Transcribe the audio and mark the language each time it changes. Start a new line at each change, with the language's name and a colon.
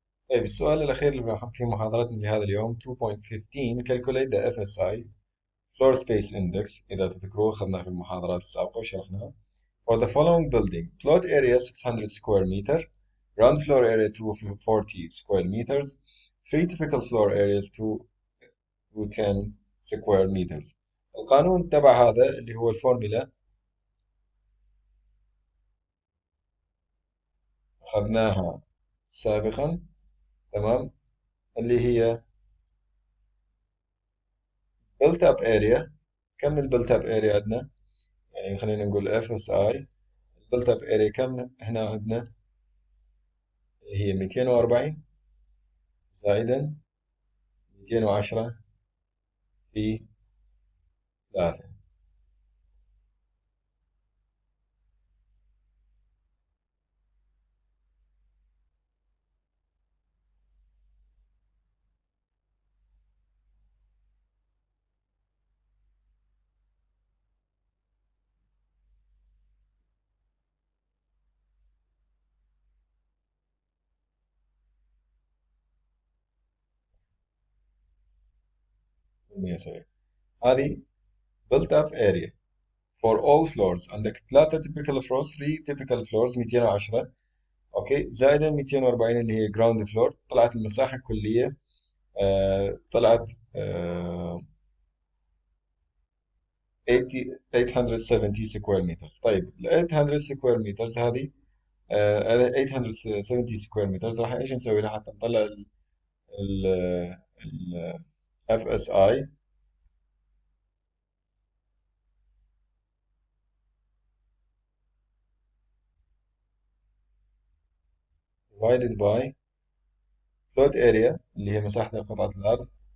Arabic: طيب السؤال الأخير اللي في محاضرتنا لهذا اليوم 2.15
English: calculate the FSI floor space index.
Arabic: إذا تذكروه أخذناه في المحاضرات السابقة وشرحناه.
English: For the following building, plot area 600 square meter, ground floor area 240 square meters, three typical floor areas 210 square meters.
Arabic: القانون تبع هذا اللي هو الفورمولا أخذناها سابقا. تمام.
English: اللي هي built up area.
Arabic: كم ال built up area عندنا؟ يعني خلينا نقول FSI. built up area كم هنا عندنا؟ هي 240 زائدا 210 في 3. 170.
English: هذه built up area for all floors. عندك 3 typical floors، 3 typical floors 210.
Arabic: اوكي، زائدا 240 اللي هي ground floor. طلعت المساحة الكلية طلعت 80 870 سكوير متر. طيب ال 800 سكوير متر هذه 870 سكوير متر راح ايش نسوي لها حتى نطلع ال FSI؟
English: divided by plot area
Arabic: اللي هي مساحة قطعة الأرض.